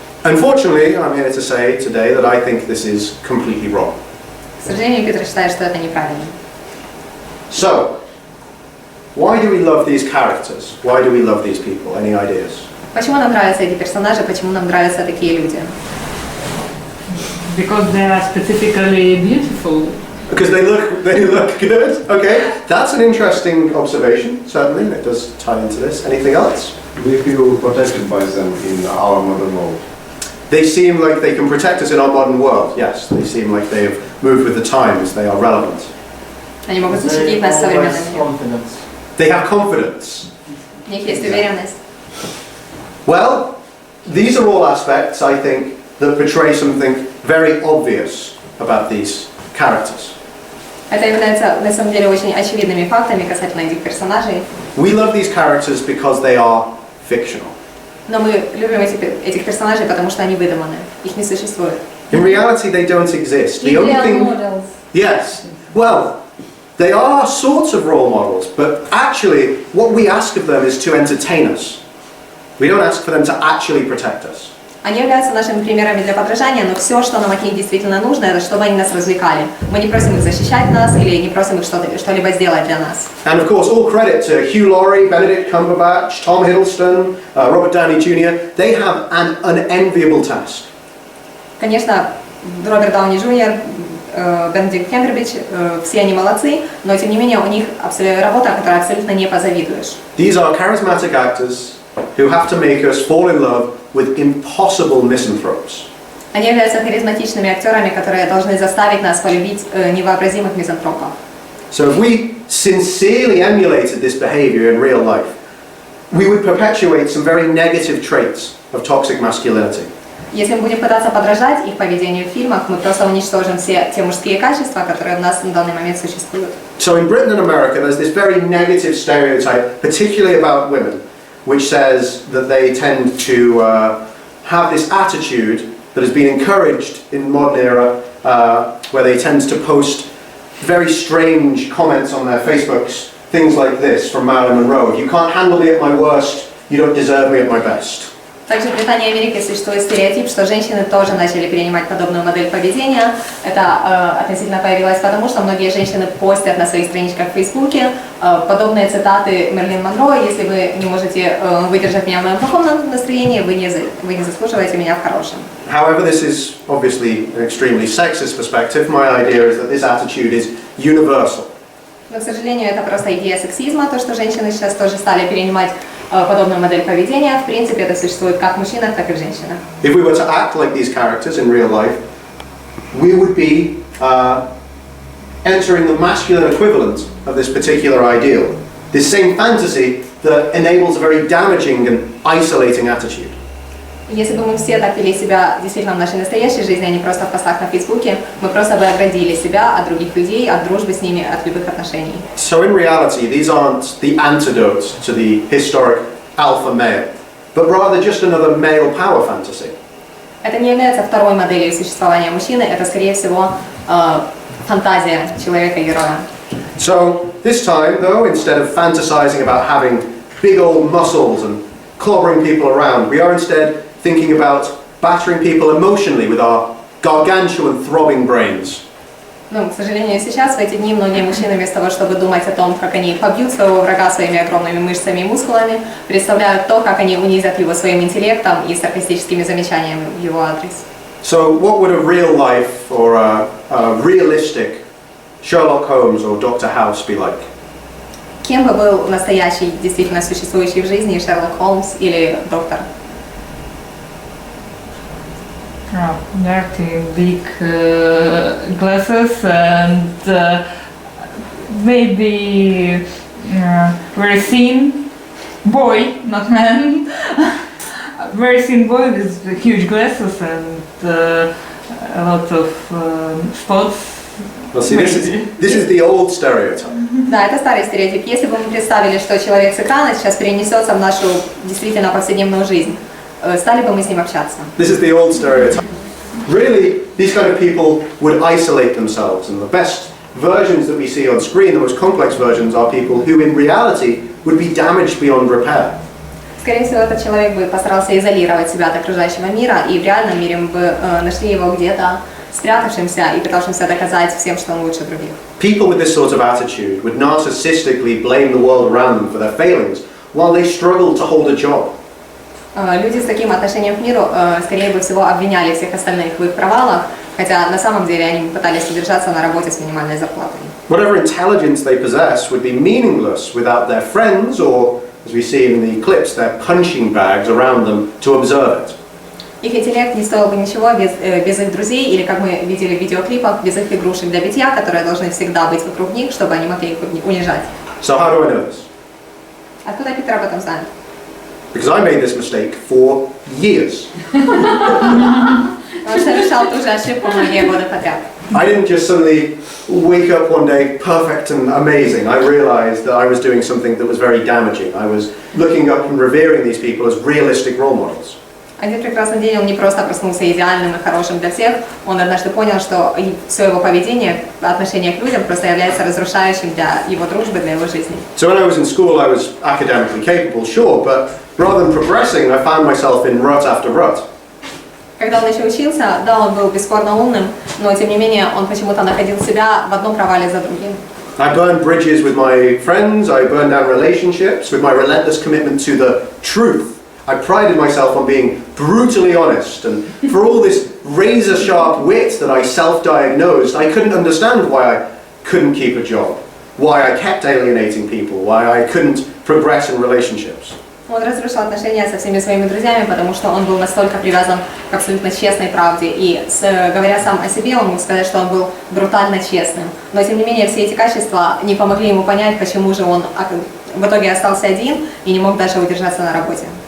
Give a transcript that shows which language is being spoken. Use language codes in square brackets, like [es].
[en] Unfortunately, I'm here to say today that I think this is completely wrong. [ru] К сожалению, Питер считает, что это неправильно. [en] So, why do we love these characters? Why do we love these people? Any ideas? [ru] Почему нам нравятся эти персонажи, почему нам нравятся такие люди? [en] Because they are specifically beautiful. Because they look good. Okay, that's an interesting observation. Certainly, it does tie into this. Anything else? We feel protected by them in our modern world. They seem like they can protect us in our modern world. Yes, they seem like they have moved with the times. They are relevant. [ru] Они могут защитить нас в современном мире. [en] They have confidence. [ru] У них есть уверенность. [en] Well, these are all aspects, I think, that portray something very obvious about these characters. [ru] Это является на самом деле очень очевидными фактами касательно этих персонажей. [en] We love these characters because they are fictional. [ru] Но мы любим этих персонажей, потому что они выдуманы. Их не существует. [en] In reality, they don't exist. The only thing, yes, well, they are sorts of role models, but actually, what we ask of them is to entertain us. We don't ask for them to actually protect us. [ru] Они являются нашими примерами для подражания, но все, что нам от них действительно нужно, это чтобы они нас развлекали. Мы не просим их защищать нас или не просим их что-либо сделать для нас. [en] And of course, all credit to Hugh Laurie, Benedict Cumberbatch, Tom Hiddleston, Robert Downey Jr. They have an unenviable task. [ru] Конечно, Роберт Дауни Джуниор, Бенедикт Камбербэтч, все они молодцы, но тем не менее у них работа, которой абсолютно не позавидуешь. [en] These are charismatic actors who have to make us fall in love with impossible misanthropes. [ru] Они являются харизматичными актерами, которые должны заставить нас полюбить невообразимых мизантропов. [en] So if we sincerely emulated this behavior in real life, we would perpetuate some very negative traits of toxic masculinity. [ru] Если мы будем пытаться подражать их поведению в фильмах, мы просто уничтожим все те мужские качества, которые у нас на данный момент существуют. [en] So in Britain and America, there's this very negative stereotype, particularly about women, which says that they tend to have this attitude that has been encouraged in modern era, where they tend to post very strange comments on their Facebooks, things like this from Marilyn Monroe. If you can't handle me at my worst, you don't deserve me at my best. [ru] Также в Британии и Америке существует стереотип, что женщины тоже начали перенимать подобную модель поведения. Это относительно появилось потому, что многие женщины постят на своих страничках в Фейсбуке подобные цитаты Мэрилин Монро: «Если вы не можете выдержать меня в моем плохом настроении, вы не заслуживаете меня в хорошем». [en] However, this is obviously an extremely sexist perspective. My idea is that this attitude is universal. [ru] Но, к сожалению, это просто идея сексизма, то, что женщины сейчас тоже стали перенимать подобную модель поведения. В принципе, это существует как в мужчинах, так и в женщинах. [en] If we were to act like these characters in real life, we would be entering the masculine equivalent of this particular ideal. This same fantasy that enables a very damaging and isolating attitude. [ru] Если бы мы все так вели себя действительно в нашей настоящей жизни, а не просто в постах на Фейсбуке, мы просто бы оградили себя от других людей, от дружбы с ними, от любых отношений. [en] So in reality, these aren't the antidote to the historic alpha male, but rather just another male power fantasy. [ru] Это не является второй моделью существования мужчины, это, скорее всего, фантазия человека-героя. [en] So this time, though, instead of fantasizing about having big old muscles and clobbering people around, we are instead thinking about battering people emotionally with our gargantuan throbbing brains. [ru] Ну, к сожалению, сейчас, в эти дни, многие мужчины вместо того, чтобы думать о том, как они побьют своего врага своими огромными мышцами и мускулами, представляют то, как они унизят его своим интеллектом и саркастическими замечаниями в его адрес. [en] So what would a real life or a realistic Sherlock Holmes or Dr. House be like? [ru] Кем бы был настоящий, действительно существующий в жизни Шерлок Холмс или доктор? [en] Dirty big glasses and maybe very thin boy, not man. Very thin boy with huge glasses and a lot of spots. Well, see, this is the old stereotype. [ru] Да, это старый стереотип. Если бы мы представили, что человек с экрана сейчас перенесется в нашу действительно повседневную жизнь, стали бы мы с ним общаться. [en] This is the old stereotype. Really, these kind of people would isolate themselves, and the best versions that we see on screen, the most complex versions, are people who in reality would be damaged beyond repair. [ru] Скорее всего, этот человек бы постарался изолировать себя от окружающего мира, и в реальном мире мы бы нашли его где-то спрятавшимся и пытавшимся доказать всем, что он лучше других. [en] People with this sort of attitude would narcissistically blame the world around them for their failings, while they struggle to hold a job. [ru] Люди с таким отношением к миру, скорее всего, обвиняли всех остальных в их провалах, хотя на самом деле они пытались удержаться на работе с минимальной зарплатой. [en] Whatever intelligence they possess would be meaningless without their friends or, as we see in the clips, their punching bags around them to observe it. [ru] Их интеллект не стоил бы ничего без их друзей, или, как мы видели в видеоклипах, без их игрушек для битья, которые должны всегда быть вокруг них, чтобы они могли их унижать. [en] So how do I know this? [ru] Откуда Питер об этом знает? [en] Because I made this mistake for years. [ru] Он совершал ту же ошибку многие годы подряд. [en] I didn't just suddenly wake up one day perfect and amazing. I realized that I was doing something that was very damaging. I was looking up and revering these people as realistic role models. [ru] Один прекрасный день он не просто проснулся идеальным и хорошим для всех, он однажды понял, что все его поведение, отношение к людям просто является разрушающим для его дружбы, для его жизни. [en] So when I was in school, I was academically capable, sure, but rather than progressing, I found myself in rut after rut. [ru] Когда он еще учился, да, он был бесспорно умным, но тем не менее он почему-то находил себя в одном провале за другим. [en] I burned bridges with my friends, I burned down relationships with my relentless commitment to the truth. I prided myself on being brutally honest, and for all this razor-sharp wit that I self-diagnosed, I couldn't understand why I couldn't keep a job, why I kept alienating people, why I couldn't progress in relationships. [ru] Он разрушил отношения со всеми своими друзьями, потому что он был настолько привязан к абсолютно честной правде. И говоря сам о себе, он мог сказать, что он был брутально честным. Но тем не менее все эти качества не помогли ему понять, почему же он в итоге остался один и не мог даже удержаться на работе.